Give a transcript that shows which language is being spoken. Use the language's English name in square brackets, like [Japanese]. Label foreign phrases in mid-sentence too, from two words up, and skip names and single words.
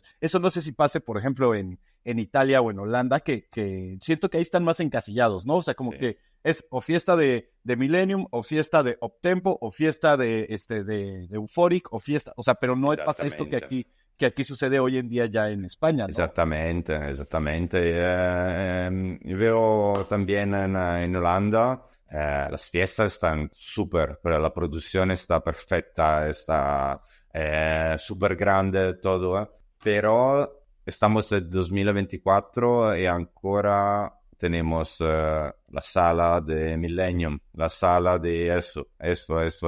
[Spanish] Eso no sé si pase, por ejemplo, en Italia o en Holanda, que siento que ahí están más encasillados, ¿no? O sea, como Sí, que es o fiesta de Millennium, o fiesta de Optempo, o fiesta de Euphoric, o fiesta, o sea, pero no pasa esto [Italian] esattamente. [Spanish] que aquí sucede hoy en día ya en España, ¿no? [Italian] Esattamente, esattamente. [Spanish] Io veo también en Holanda, las fiestas están súper, pero la producción está perfecta, está súper grande todo, pero estamos en 2024 y ancora tenemos la sala de Millennium, la sala de esto.